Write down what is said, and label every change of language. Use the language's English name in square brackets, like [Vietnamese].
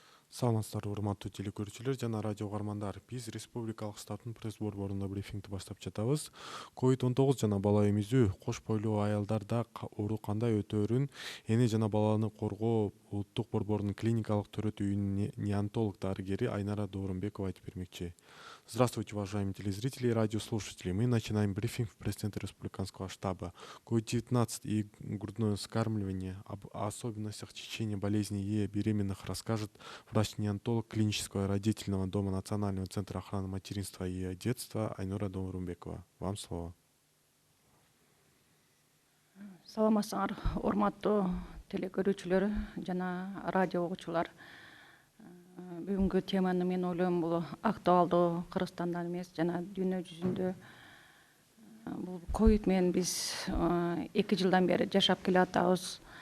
[Kyrgyz] Саламатсыздарбы урматтуу телекөрүүчүлөр жана радио угармандар. Биз Республикалык штабтын пресс борборунда брифингди баштап жатабыз. COVID-19 жана бала эмизүү кош бойлуу аялдарда оору кандай өтөөрүн эне жана баланы коргоо улуттук борборунун клиникалык төрөт үйүнүн неонатолог дарыгери Айнара Доорунбекова айтып бермекчи. [Russian] Здравствуйте, уважаемые телезрители и радиослушатели. Мы начинаем брифинг в пресс-центре Республиканского штаба. COVID-19 и грудное вскармливание. Об особенностях течения болезни ЕЭ беременных расскажет врач-неонатолог клинического и родительного дома Национального центра охраны материнства и детства Айнара Доорунбекова. Вам слово. [Kyrgyz] Саламатсыңар, урматтуу телекөрүүчүлөр жана радио угуучулар. Бүгүнкү теманы мен ойлойм бул актуалдуу Кыргызстанда эмес жана дүйнө жүзүндө. Бул ковид менен биз 2 жылдан бери жашап келатабыз.